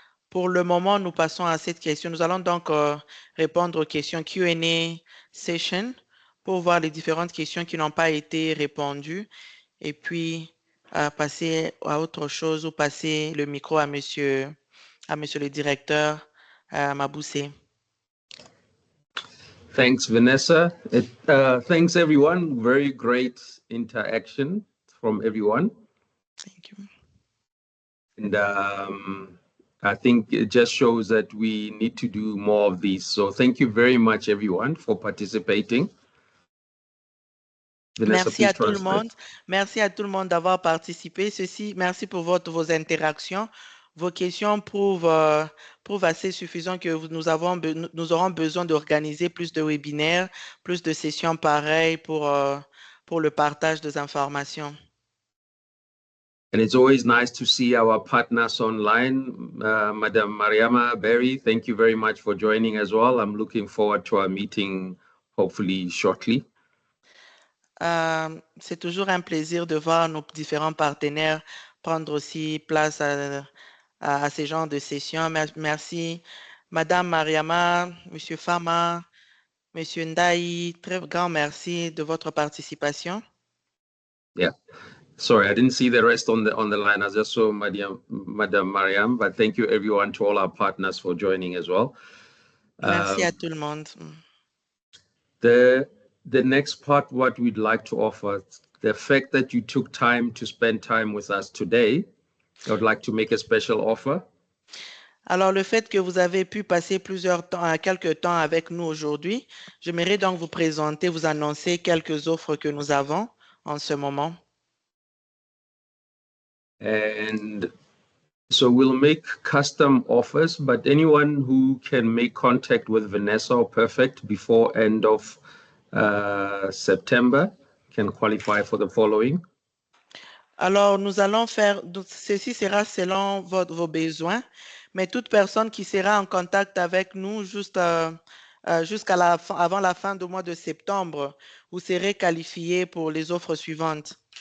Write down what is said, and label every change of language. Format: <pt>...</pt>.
<fr>Pour le moment, nous passons à cette question. Nous allons donc répondre aux questions Q&A session pour voir les différentes questions qui n'ont pas été répondues et puis passer à autre chose ou passer le micro à monsieur le directeur Maboussé.</fr> <en>Thanks, Vanessa. Thanks, everyone. Very great interaction from everyone. Thank you. And I think it just shows that we need to do more of these. So thank you very much, everyone, for participating. Vanessa,</en> <fr>Merci à</fr> <en>please</en> <fr>tout le</fr> <en>translate.</en> <fr>monde. Merci à tout le monde d'avoir participé. Merci pour vos interactions. Vos questions prouvent assez suffisant que nous aurons besoin d'organiser plus de webinaires, plus de sessions pareilles pour le partage des informations.</fr> <en>And it's always nice to see our partners online. Madam Mariama Berry, thank you very much for joining as well. I'm looking forward to our meeting, hopefully shortly.</en> <fr>C'est toujours un plaisir de voir nos différents partenaires prendre aussi place à ces genres de sessions. Merci, Madame Mariama, Monsieur Fama, Monsieur Ndaï, très grand merci de votre participation.</fr> <en>Yeah. Sorry, I didn't see the rest on the line. I just saw Madam Mariam, but thank you everyone, to all our partners for joining as well.</en> <fr>Merci à tout le monde.</fr> <en>The next part, what we'd like to offer, the fact that you took time to spend time with us today, I would like to make a special offer.</en> <fr>Alors, le fait que vous avez pu passer quelques temps avec nous aujourd'hui, j'aimerais donc vous présenter, vous annoncer quelques offres que nous avons en ce moment.</fr> <en>And so we'll make custom offers, but anyone who can make contact with Vanessa or Perfect before end of September can qualify for the following.</en> <fr>Alors, nous allons faire, ceci sera selon vos besoins, mais toute personne qui sera en contact avec nous avant la fin du mois de septembre, vous serez qualifié pour les offres suivantes.</fr>